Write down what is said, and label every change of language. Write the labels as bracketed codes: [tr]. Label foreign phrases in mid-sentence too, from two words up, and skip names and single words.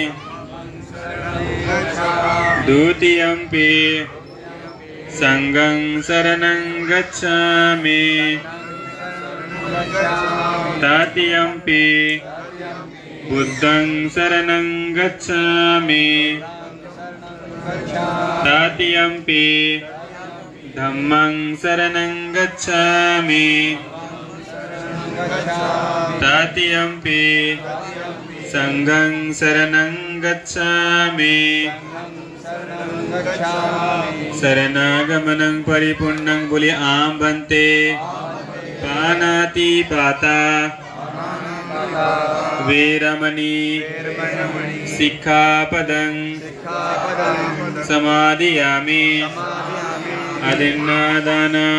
[pi] द्वितीयम्पि संघं शरणं गच्छामि तृतीयम्पि बुद्धं शरणं गच्छामि तृतीयम्पि धम्मं शरणं गच्छामि तृतीयम्पि संघं शरणं गच्छामि शरणागमनं परिपूर्णं बोले आम भन्ते पानातिपाता वेरमणि सिक्खापदं समादियामि अदिन्नादान